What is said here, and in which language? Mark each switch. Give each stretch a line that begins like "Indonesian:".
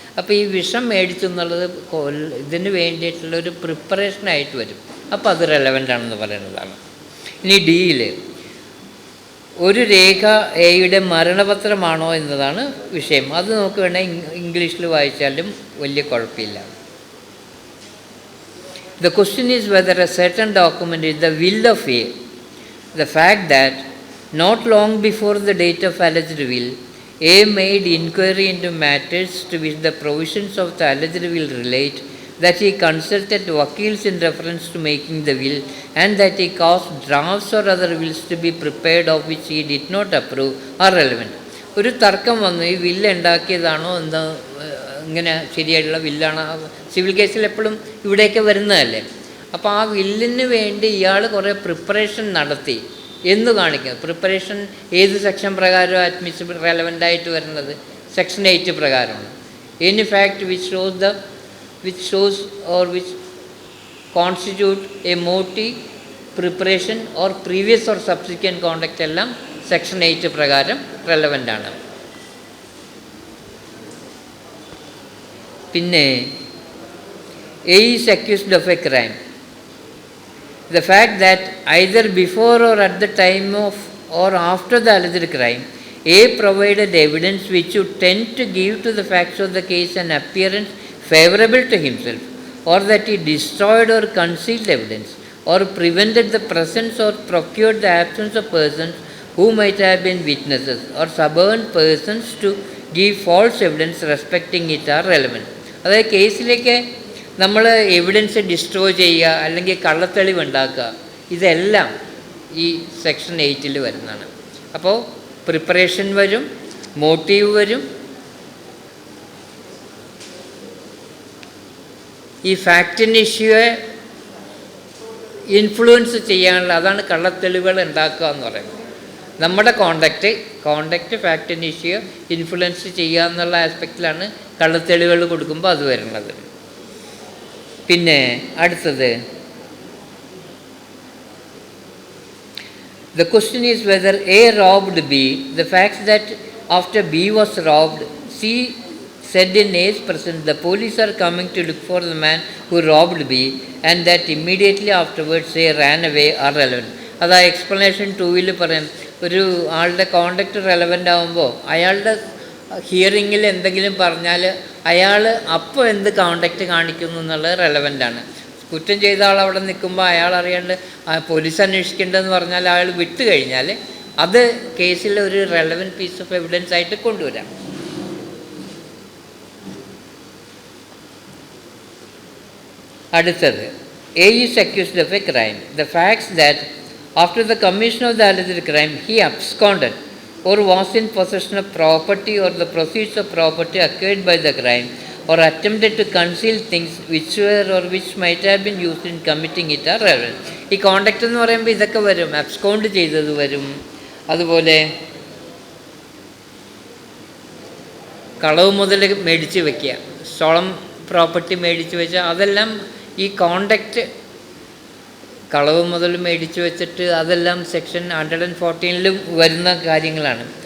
Malayalam: അപ്പോൾ ഈ വിഷം മേടിച്ചു എന്നുള്ളത് ഇതിന് വേണ്ടിയിട്ടുള്ളൊരു പ്രിപ്പറേഷനായിട്ട് വരും. അപ്പോൾ അത് റെലവൻ്റ് ആണെന്ന് പറയുന്നതാണ്. ഇനി ഡിയിൽ ഒരു രേഖ എയുടെ മരണപത്രമാണോ എന്നതാണ് വിഷയം. അത് നമുക്ക് വേണമെങ്കിൽ ഇംഗ്ലീഷിൽ വായിച്ചാലും വലിയ കുഴപ്പമില്ല.
English: The question is whether a certain document is the will of A. The fact that not long before the date of alleged will, A made inquiry into matters to which the provisions of the alleged will relate, that he consulted vakils in reference to making the will, and that he caused drafts or other wills to be prepared of which he did not approve, are relevant.
Malayalam: ഒരു തർക്കം വന്നു, ഈ വില്ല് ഉണ്ടാക്കിയതാണോ എന്താ, ഇങ്ങനെ ശരിയായിട്ടുള്ള വില്ലാണ്. Civil കേസിൽ എപ്പോഴും ഇവിടെയൊക്കെ വരുന്നതല്ലേ. അപ്പോൾ ആ വില്ലിന് വേണ്ടി ഇയാൾ കുറേ പ്രിപ്പറേഷൻ നടത്തി എന്ന് കാണിക്കുന്നത്. പ്രിപ്പറേഷൻ ഏത് സെക്ഷൻ പ്രകാരം അഡ്മിസിബിൾ റെലവൻ്റായിട്ട് വരുന്നത്? സെക്ഷൻ 8 പ്രകാരമാണ്.
English: any fact which shows or which constitute a motive, preparation or previous or subsequent conduct
Malayalam: എല്ലാം സെക്ഷൻ 8 പ്രകാരം റെലവൻ്റ് ആണ്. പിന്നെ
English: A is accused of a crime. The fact that either before or at the time of or after the alleged crime, A provided evidence which would tend to give to the facts of the case an appearance favorable to himself, or that he destroyed or concealed evidence, or prevented the presence or procured the absence of persons who might have been witnesses, or suborned persons to give false evidence respecting it, are relevant.
Malayalam: അതായത് കേസിലേക്ക് നമ്മൾ evidence destroy ചെയ്യുക, അല്ലെങ്കിൽ കള്ളത്തെളിവ് ഉണ്ടാക്കുക, ഇതെല്ലാം ഈ section 8 വരുന്നതാണ്. അപ്പോൾ പ്രിപ്പറേഷൻ വരും, മോട്ടീവ് വരും, ഈ ഫാക്റ്റിന് ഇഷ്യൂയെ ഇൻഫ്ലുവൻസ് ചെയ്യാനുള്ള, അതാണ് കള്ളത്തെളിവുകൾ ഉണ്ടാക്കുക എന്ന് പറയുന്നത്. നമ്മുടെ കോണ്ടക്റ്റ് ഫാക്റ്റിന് ഇഷ്യൂ ഇൻഫ്ലുവൻസ് ചെയ്യുക എന്നുള്ള ആസ്പെക്റ്റിലാണ് കള്ളത്തെളിവുകൾ കൊടുക്കുമ്പോൾ അത് വരുന്നത്. പിന്നെ അടുത്തത്,
English: the question is whether A robbed B. The fact that after B was robbed, C said in A's presence, the police are coming to look for the man who robbed B, and that immediately afterwards A ran away, are relevant.
Malayalam: അതാ explanation 2 പറയും. ഒരു ആളുടെ conduct relevant ആകുമ്പോൾ അയാളുടെ ഹിയറിങ്ങിൽ എന്തെങ്കിലും പറഞ്ഞാൽ അയാൾ അപ്പോൾ എന്ത് കോണ്ടക്റ്റ് കാണിക്കുന്നു എന്നുള്ളത് റെലവൻ്റാണ്. കുറ്റം ചെയ്ത ആൾ അവിടെ നിൽക്കുമ്പോൾ അയാൾ അറിയാണ്ട് പോലീസ് അന്വേഷിക്കേണ്ടതെന്ന് പറഞ്ഞാൽ അയാൾ വിട്ടു കഴിഞ്ഞാൽ അത് കേസിൽ ഒരു റെലവൻറ്റ് പീസ് ഓഫ് എവിഡൻസ് ആയിട്ട് കൊണ്ടുവരാം. അടുത്തത്,
English: A is accused of a crime. The facts that after the commission of the alleged crime he absconded or was in possession of property or the proceeds of property acquired by the crime, or attempted to conceal things which were or which might have been used in committing it, are relevant.
Malayalam: ഈ conduct എന്ന് പറയുമ്പോൾ ഇതൊക്കെ വരും. Abscond ചെയ്തത് വരും, അതുപോലെ കളവ് മുതൽ മേടിച്ച് വയ്ക്കുക, സ്റ്റോളൻ പ്രോപ്പർട്ടി മേടിച്ച് വെച്ചാൽ അതെല്ലാം ഈ കോണ്ടക്റ്റ്, കളവ് മുതൽ മേടിച്ച് വെച്ചിട്ട് അതെല്ലാം സെക്ഷൻ 114 വരുന്ന കാര്യങ്ങളാണ്.